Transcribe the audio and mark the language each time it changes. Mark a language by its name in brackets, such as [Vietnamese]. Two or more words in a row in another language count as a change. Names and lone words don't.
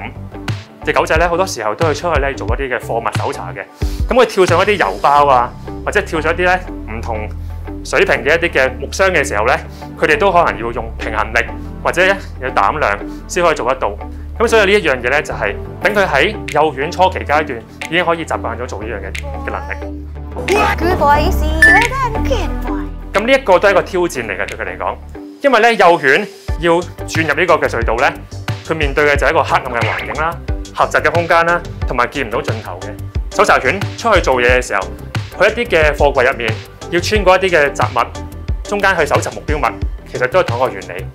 [Cantonese] 隻狗仔咧好多時候都會出去咧做一啲嘅貨物搜查嘅，咁佢跳上一啲郵包啊，或者跳上一啲咧唔同水平嘅一啲嘅木箱嘅時候咧，佢哋都可能要用平衡力或者有膽量先可以做得到。咁所以呢一樣嘢咧就係等佢喺幼犬初期階段已經可以習慣咗做呢樣嘅能力。 [English] Good boy, you see that? Good boy. [Cantonese] 咁呢一個都係一個挑戰嚟嘅對佢嚟講，因為咧幼犬要轉入呢個嘅隧道咧，佢面對嘅就係一個黑暗嘅環境啦。狹窄嘅空間啦，同埋見唔到盡頭嘅。搜查犬出去做嘢嘅時候，去一啲嘅貨櫃入面，要穿過一啲嘅雜物中間去搜尋目標物，其實都係同一個原理。